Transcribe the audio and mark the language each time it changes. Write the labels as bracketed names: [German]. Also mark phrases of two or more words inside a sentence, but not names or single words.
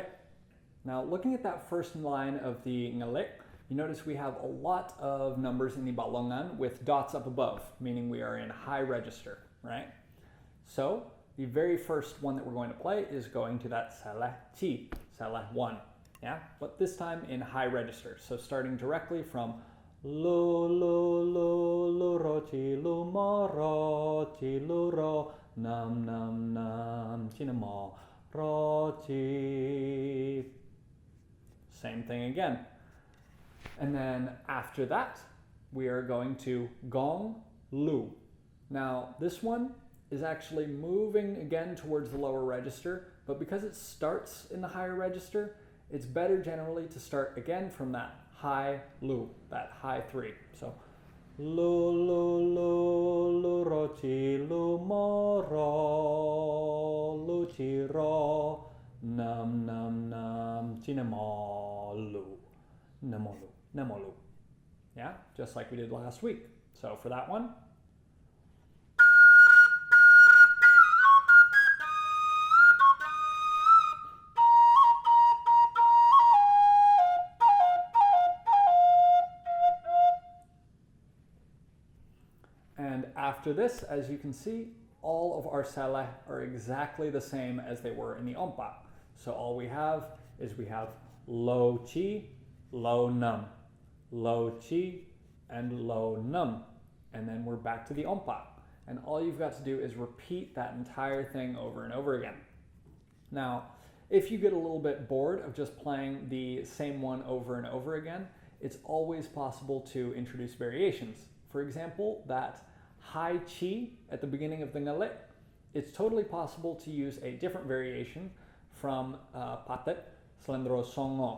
[English] Now, looking at that first line of the ngale, you notice we have a lot of numbers in the balongan with dots up above, meaning we are in high register, right? So, the very first one that we're going to play is going to that [Javanese] salah chi, [English] salah 1, yeah? But this time in high register. So starting directly from [Javanese] lo lo lo lo ro chi lo mo ro chi lo ro nam nam nam chi nam mo ro chi. [English] Same thing again. And then after that, we are going to [Javanese] gong lu. [English] Now this one is actually moving again towards the lower register, but because it starts in the higher register, it's better generally to start again from that high lu, that high 3. So [Javanese] lu lu lu lu ro chi lu mo ro lu chi ro nam nam nam chi namo lu namo lu namo lu. [English] Yeah, just like we did last week. So for that one, and after this, as you can see, all of our sele are exactly the same as they were in the ompa. So all we have is we have [Javanese] lo chi, lo num, lo chi, [English] and [Javanese] lo num. [English] And then we're back to the ompa. And all you've got to do is repeat that entire thing over and over again. Now, if you get a little bit bored of just playing the same one over and over again, it's always possible to introduce variations. For example, that high chi at the beginning of the ngale, it's totally possible to use a different variation from [Javanese] patet, slendro songo.